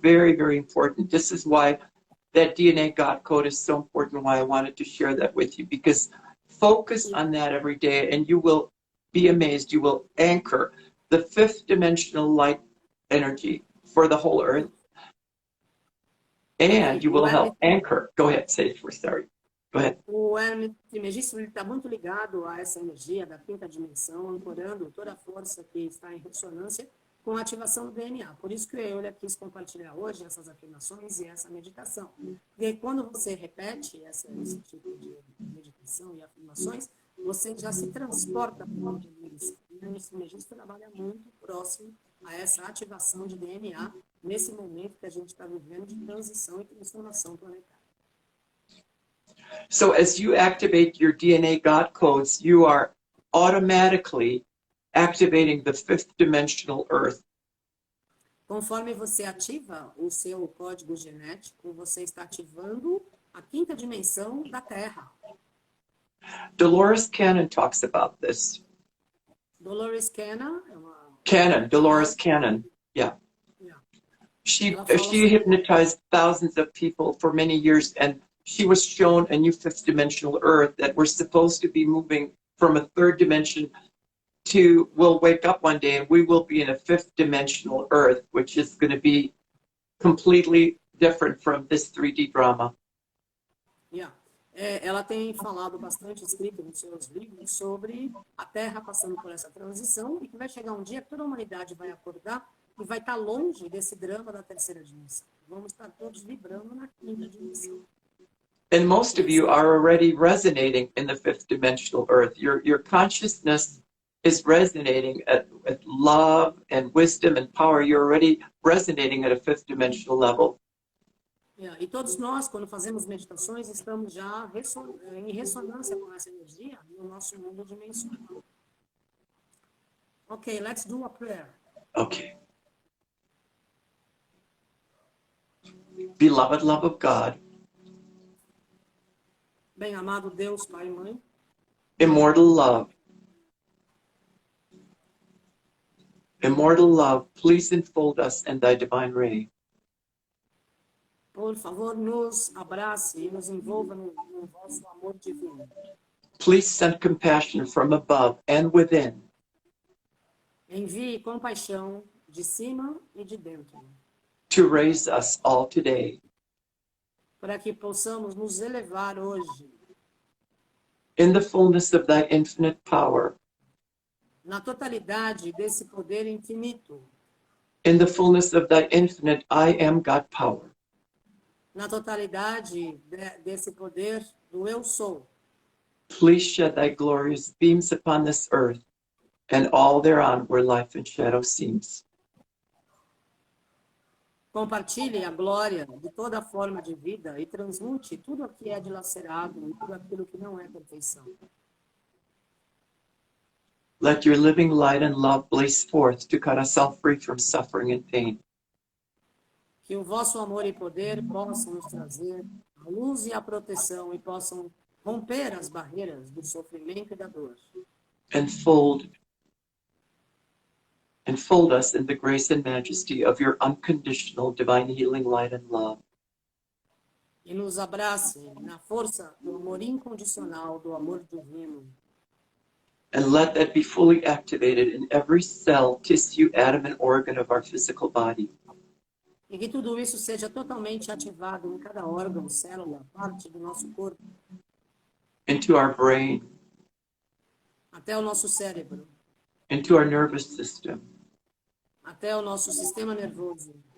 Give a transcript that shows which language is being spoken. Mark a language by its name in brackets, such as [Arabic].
[English] Very, very important. This is why that DNA God code is so important, why I wanted to share that with you, because focus on that every day and you will be amazed. You will anchor the 5th dimensional light energy for the whole earth. And you will help anchor. Go ahead, say it first, sorry. Go ahead. [Portuguese] O Hermes Trismegisto está muito ligado a essa energia da 5ª dimensão, ancorando toda a força que está em ressonância com a ativação do DNA. Por isso que eu quis compartilhar hoje essas afirmações e essa meditação. E quando você repete esse tipo de meditação e afirmações, você já se transporta para uma dimensão. E o sinergista trabalha muito próximo a essa ativação de DNA nesse momento que a gente está vivendo de transição e transformação planetária. [English] So as you activate your DNA God codes, you are automatically activating the fifth dimensional Earth. [Portuguese] Conforme você ativa o seu código genético, você está ativando a quinta dimensão da Terra. [English] Dolores Cannon talks about this. [Portuguese] Dolores Cannon é uma... [English] Dolores Cannon, yeah. Yeah. She hypnotized thousands of people for many years, and she was shown a new fifth dimensional Earth that we're supposed to be moving from a third dimension to, we'll wake up one day and we will be in a fifth dimensional Earth, which is going to be completely different from this 3D drama. Yeah. [Portuguese] Ela tem falado bastante, escrito nos seus livros, sobre a Terra passando por essa transição e que vai chegar um dia que toda a humanidade vai acordar e vai estar longe desse drama da terceira dimensão. Vamos estar todos vibrando na quinta dimensão. [English] And most of you are already resonating in the fifth dimensional Earth. Your consciousness is resonating at love and wisdom and power. You're already resonating at a fifth dimensional level. Yeah. [Portuguese] E todos nós, quando fazemos meditações, estamos já em ressonância com essa energia no nosso mundo dimensional. [English] Okay, let's do a prayer. Okay. Beloved love of God, [Portuguese] Bem amado Deus, Pai e Mãe, [English] immortal love, please enfold us in thy divine ray. [Portuguese] por favor, nos abrace e nos envolva no vosso amor divino. [English] Please send compassion from above and within. [Portuguese] Envie compaixão de cima e de dentro, [English] to raise us all today [Portuguese] para que possamos nos elevar hoje [English] in the fullness of thy infinite power, [Portuguese] na totalidade desse poder infinito, [English] in the fullness of thy infinite I am God power. [Portuguese] na totalidade desse poder do eu sou. [English] Please shed thy glorious beams upon this earth and all thereon where life and shadow seems. [Portuguese] Compartilhe a glória de toda forma de vida e transmute tudo o que é dilacerado e tudo aquilo que não é perfeição. [English] Let your living light and love blaze forth to cut us all free from suffering and pain. [Portuguese] Que o vosso amor e poder possam nos trazer a luz e a proteção e possam romper as barreiras do sofrimento e da dor. [English] Enfold us in the grace and majesty of your unconditional divine healing light and love. [Portuguese] E nos abrace na força do amor incondicional, do amor divino. [English] And let that be fully activated in every cell, tissue, atom, and organ of our physical body. [Portuguese] E que tudo isso seja totalmente ativado em cada órgão, célula, parte do nosso corpo. [English] Into our brain. [Portuguese] Até o nosso cérebro. [English] Into our nervous system. [Portuguese] Até o nosso sistema nervoso.